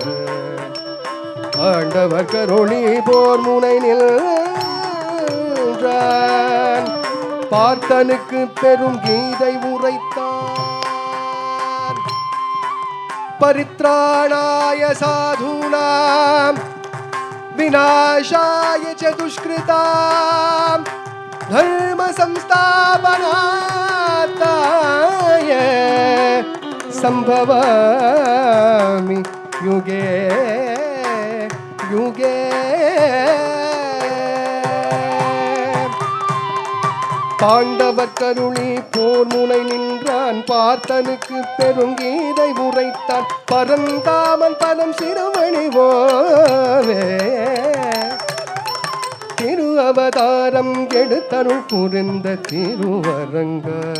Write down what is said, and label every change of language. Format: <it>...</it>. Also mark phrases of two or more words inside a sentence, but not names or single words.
<ta>ஆண்டவர் கருணை போர் முனை நின்றான். பார்த்தனுக்கு பெரும் கீதை உரைத்தான்.</ta> <sa>परित्राणाय साधूनाम् विनाशाय च दुष्कृतां धर्म संस्थापनार्थाय संभवामि युगे युगे.</sa> <ta>பாண்டவர் கருணி போர் முனை நின்றான். பார்த்தனுக்கு பெருங்கீதை உரைத்தான். பரந்தாமன் பதம் சிறுவணிவோவே திரு அவதாரம் எடுத்தருள் புரிந்த திருவரங்க.</ta>